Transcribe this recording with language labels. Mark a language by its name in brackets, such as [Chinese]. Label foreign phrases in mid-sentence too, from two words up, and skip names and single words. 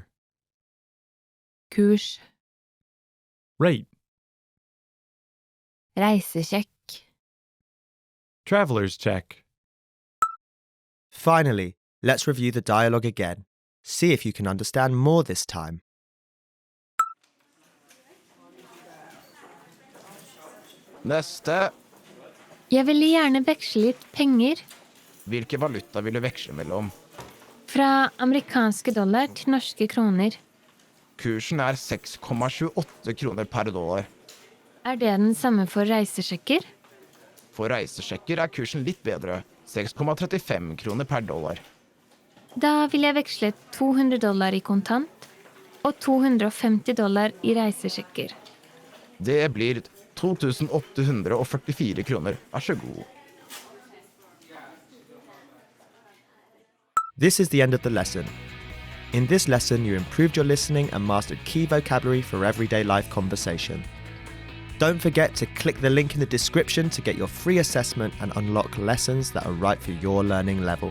[Norwegian] Kurs. Rate. Reisesjekk. [English] Traveler's check. Finally, let's review the dialogue again. See if you can understand more this time. [Norwegian] Neste. Jeg ville gjerne veksle litt penger Hvilke valuta vil du veksle mellom? fra amerikanske dollar til norske kroner. Kursen er 6,28 kroner per dollar. Er det den samme for reisesjekker? For reisesjekker er kursen litt bedre, 6,35 kroner per dollar. Da vil jeg veksle 200 dollar i kontant og 250 dollar i reisesjekker. Det blir 2844 kroner. Vær så god. [English] This is the end of the lesson. In this lesson, you improved your listening and mastered key vocabulary for everyday life conversation. Don't forget to click the link in the description to get your free assessment and unlock lessons that are right for your learning level.